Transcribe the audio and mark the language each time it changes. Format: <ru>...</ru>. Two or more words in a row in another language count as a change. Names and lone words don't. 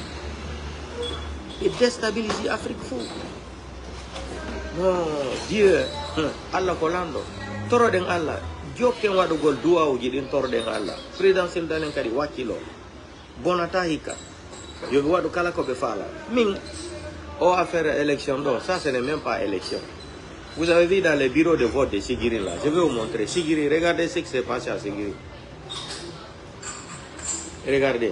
<ff>e déstabilise Afrique fof non Dieu Allah ko lamɗo toroɗen Allah jokken waɗugol duwawuji ɗin toroɗen Allah présidentiel dalen kadi wakkilo bonata hikka yoɓe waɗu kala ko ɓe faala min o</ff> <fr>affaire élection</fr> <ff>ɗo</ff> <fr>ça ce n'est même pas élection. Vous avez vu dans les bureaux de vote de Sigiri là, je vais vous montrer. Sigiri, regardez ce qui s'est passé à Sigiri. Regardez.</fr>